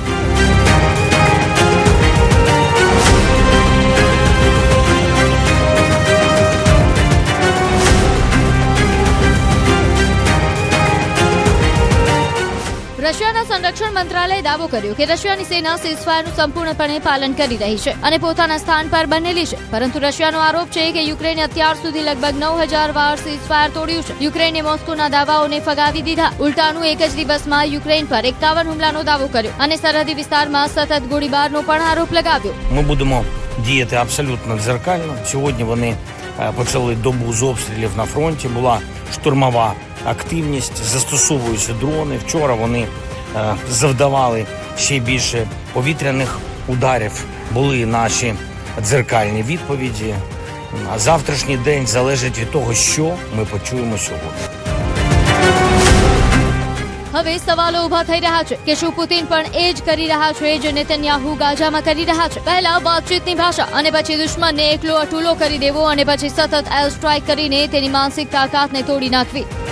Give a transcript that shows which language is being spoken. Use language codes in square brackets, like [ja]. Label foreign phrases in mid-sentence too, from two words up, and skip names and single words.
[gu] રશિયાના સંરક્ષણ મંત્રાલયે દાવો કર્યો કે રશિયાની સેના સીઝફાયરનું સંપૂર્ણપણે પાલન કરી રહી છે અને પોતાના સ્થાન પર બનેલી છે, પરંતુ રશિયાનો આરોપ છે કે યુક્રેને અત્યાર સુધી લગભગ 9000 વાર સીઝફાયર તોડ્યું છે. યુક્રેને મોસ્કોના દાવાઓને ફગાવી દીધા. ઉલટાનું એક જ દિવસમાં યુક્રેન પર 51 હુમલાનો દાવો કર્યો અને સરહદી વિસ્તારમાં સતત ગોળીબારનો પણ આરોપ લગાવ્યો. [uk] Ми будемо діяти абсолютно дзеркально. Сьогодні вони почали добу з обстрілів на фронті, була штурмова активність, застосовуються дрони. Вчора вони завдавали ще більше повітряних ударів. Були наші дзеркальні відповіді. А завтрашній день залежить від того, що ми почуємо сьогодні. [gu] હવે સવાલો ઉભા થઈ રહ્યા છે કે શું પુતિન પણ એ જ કરી રહ્યા છે જે નેતન્યાહુ ગાઝામાં કરી રહ્યા છે? પહેલા વાતચીતની ભાષા, અને પછી દુશ્મનને એકલો અટૂલો કરી દેવો, અને પછી સતત [en] air strike [gu] કરીને તેની માનસિક તાકાતને તોડી નાખવી.